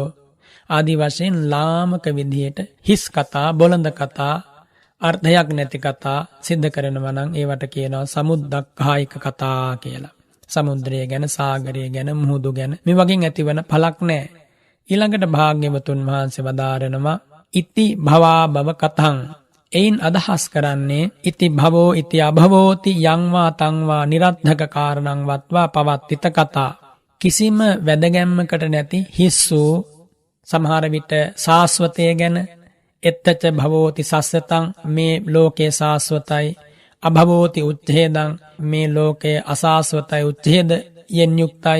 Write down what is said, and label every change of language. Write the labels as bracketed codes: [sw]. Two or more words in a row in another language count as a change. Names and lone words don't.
[si] ආදී වශයෙන් ලාමක විදිහට හිස් කතා, බොළඳ කතා, අර්ථයක් නැති කතා සිද්ධ කරනවා නම් ඒවට කියනවා සමුද්දක්ඛායික කතා කියලා. සමුද්‍රය ගැන, සාගරය ගැන, මුහුදු ගැන මේ වගේ ඇතිවන පළක් නැහැ. ඊළඟට භාග්‍යවතුන් වහන්සේ වදාරනවා [pi] ඉති භවා භව කතං. [si] එයින් අදහස් කරන්නේ [pi] ඉති භවෝ ඉති අභවෝති යංවා තංවා නිරද්ධක කාරණං වත්වා පවත්තිත කතා. [si] කිසිම වැදගැම්මකට නැති හිස් වූ සමහර විට සාස්වතය ගැන [pi] එත්තච භවෝති සස්සතං [si] මේ ලෝකේ සාස්වතයි, [pi] අභවෝති උච්ඡේදං [si] මේ ලෝකයේ අසාස්වතයි උච්ඡේද යෙන් යුක්තයි.